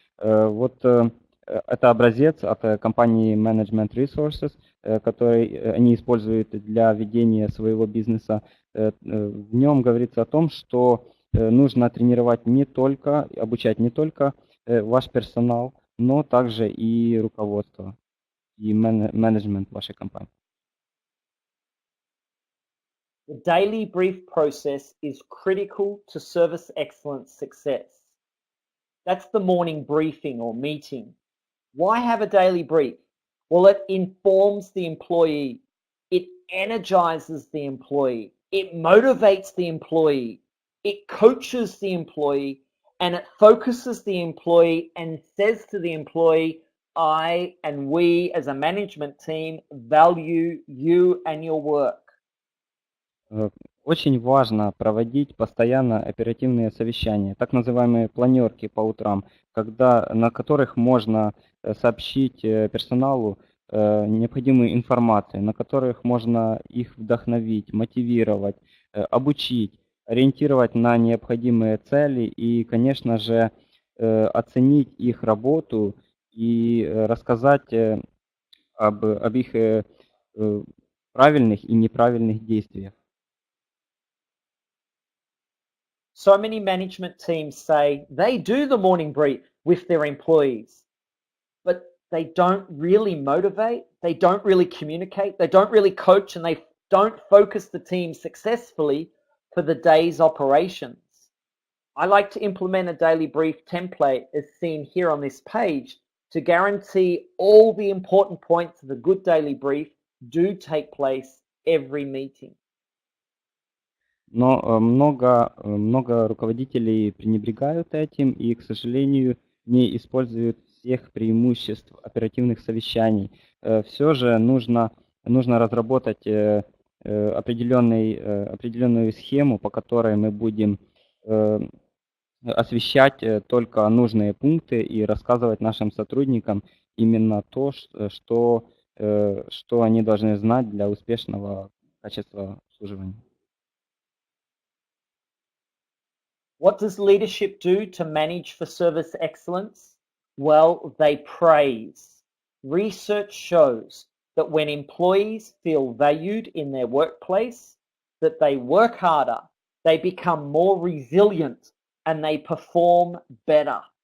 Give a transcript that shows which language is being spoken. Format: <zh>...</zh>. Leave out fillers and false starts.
<ru>Вот это образец от компании Management Resources, который они используют для ведения своего бизнеса. В нем говорится о том, что нужно тренировать обучать не только ваш персонал, но также и руководство, и менеджмент вашей компании.</ru> <en>The daily brief process is critical to service excellence success. That's the morning briefing or meeting. Why have a daily brief? Well, it informs the employee, it energizes the employee, it motivates the employee, it coaches the employee, and it focuses the employee and says to the employee, I and we as a management team value you and your work.</en> <ru>Очень важно проводить постоянно оперативные совещания, так называемые планерки по утрам, на которых можно сообщить персоналу необходимую информацию, на которых можно их вдохновить, мотивировать, обучить, ориентировать на необходимые цели и, конечно же, оценить их работу и рассказать об их правильных и неправильных действиях.</ru> <en>So many management teams say they do the morning brief with their employees, but they don't really motivate, they don't really communicate, they don't really coach, and they don't focus the team successfully for the day's operations. I like to implement a daily brief template as seen here on this page to guarantee all the important points of a good daily brief do take place every meeting.</en> <ru>Но много руководителей пренебрегают этим, и, к сожалению, не используют всех преимуществ оперативных совещаний. Все же нужно разработать определенную схему, по которой мы будем освещать только нужные пункты и рассказывать нашим сотрудникам именно то, что они должны знать для успешного качества обслуживания.</ru> <en>What does leadership do to manage for service excellence? Well, they praise. Research shows that when employees feel valued in their workplace, that they work harder, they become more resilient, and they perform better.</en>